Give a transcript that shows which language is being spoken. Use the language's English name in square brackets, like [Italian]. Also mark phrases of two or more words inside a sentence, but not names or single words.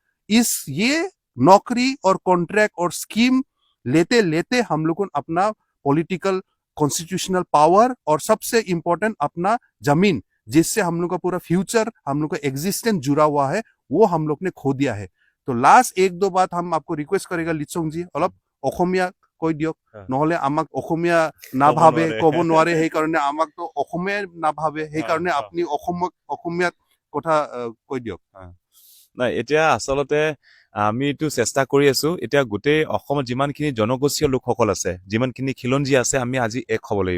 [Hindi] इस ये नौकरी और कॉन्ट्रैक्ट और स्कीम लेते लेते हम लोग को अपना [English] political constitutional power [Hindi] और सबसे इंपॉर्टेंट अपना जमीन, जिससे हम लोग का पूरा फ्यूचर, हम लोग का एग्जिस्टेंस जुड़ा हुआ है, वो हम लोग ने खो दिया है। तो लास्ट एक दो बात हम आपको रिक्वेस्ट करेगा लिचोंग जी, [Assamese] অলপ অসমীয়া কৈ দিয়ক, নহলে আমাক অসমীয়া নাভাবে, ক'ব নোৱাৰে, সেইকাৰণে আমাক তো অসমীয়া নাভাবে, সেইকাৰণে আপুনি অসমীয়াত কথা কৈ দিয়ক। নাই, এতিয়া আচলতে আমি এইটো চেষ্টা কৰি আছো। এতিয়া গোটেই অসমত যিমানখিনি জনগোষ্ঠীয় লোকসকল আছে, যিমানখিনি খিলঞ্জী আছে, আমি আজি এক হ'ব লাগিব।